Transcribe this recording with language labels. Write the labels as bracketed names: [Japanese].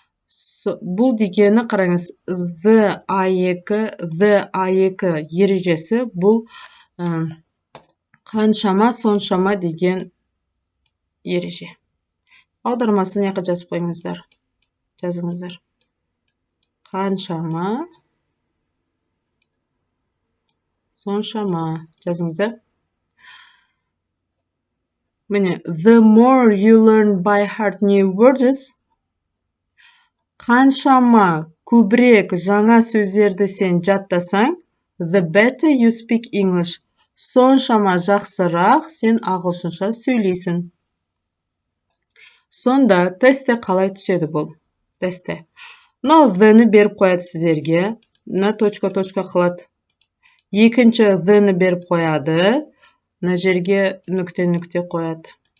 [Kazakh] бұл дегені қараңыз, the A2 ережесі бұл қаншама соншама деген ереже. Аудармасын яққа жазып қойыңыздар. Жазыңыздар. Қаншама соншама жазыңыздар. Міне, [English] the more you learn by heart new words, [Kazakh] қаншама көбірек жаңа сөздерді сен жаттасаң, [English] the better you speak English, [Kazakh] соншама жақсырақ сен ағылшынша сөйлейсің. Сонда тестте қалай түседі бұл? Тестте. Мынау the-ні беріп қояды сіздерге. Мына точка қылады. Екінші the-ні беріп қояды. Мына жерге нүкте қояды.